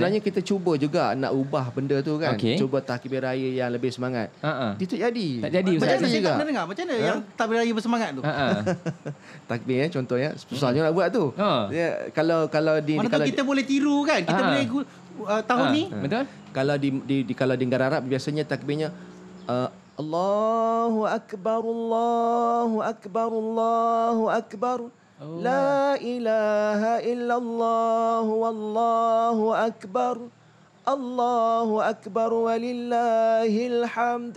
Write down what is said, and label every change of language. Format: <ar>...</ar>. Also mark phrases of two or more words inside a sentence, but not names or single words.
<ms>Sebenarnya kita cuba juga nak ubah benda tu kan. Cuba takbir raya yang lebih semangat. Dia tak jadi. Tak jadi Ustaz. Macam mana saya tak pernah dengar macam mana yang takbir raya bersemangat tu? Takbir contohnya susahnya nak buat tu. Kalau di mana kita boleh tiru kan. Kita boleh tahun ni. Betul? Kalau di negara Arab biasanya takbirnya</ms> <ar>الله أكبر الله أكبر الله أكبر. لا إله إلا الله والله أكبر. الله أكبر ولله الحمد.</ar>